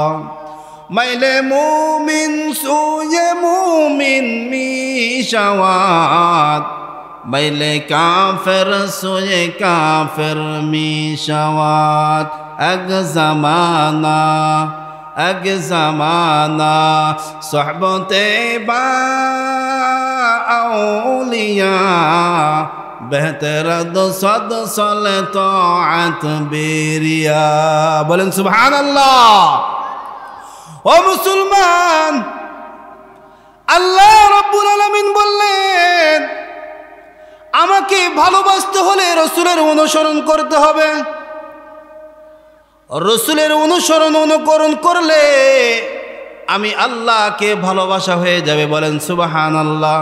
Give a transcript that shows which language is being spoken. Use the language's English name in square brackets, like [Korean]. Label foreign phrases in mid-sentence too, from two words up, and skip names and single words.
[Persian] میل مؤمن سوی مؤمن می‌شود، میل کافر سوی کافر می‌شود. یک زمانه صحبت با اولیاء بهتر دو صد سال طاعت بی‌ریا [Bangla] বলেন সুবহানাল্লাহ ও মুসলমান [Arabic] الله رب العالمين [Bangla] বললেন আমাকে ভালোবাসতে হলে রাসূলের অনুসরণ করতে হবে রাসূলের অনুকরণ করলে আমি আল্লাহকে ভালোবাসা হয়ে যাবে বলেন সুবহানাল্লাহ